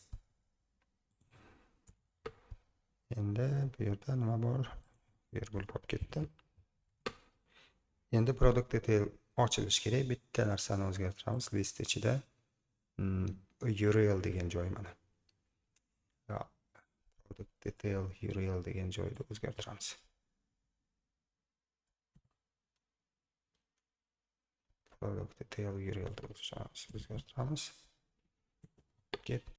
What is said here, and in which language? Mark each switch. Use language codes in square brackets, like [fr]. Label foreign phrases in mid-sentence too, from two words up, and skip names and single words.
[uz] Endi bu yerda nima bor? Virgul qolib ketdi. Endi [en] product detail [uz] ochilish kerak. Bitta narsani o'zgartiramiz. List ichida URL degan joy mana. [en] Product detail URL [uz] degan joyda o'zgartiramiz. [en] Product detail URL [uz] o'zgartiramiz.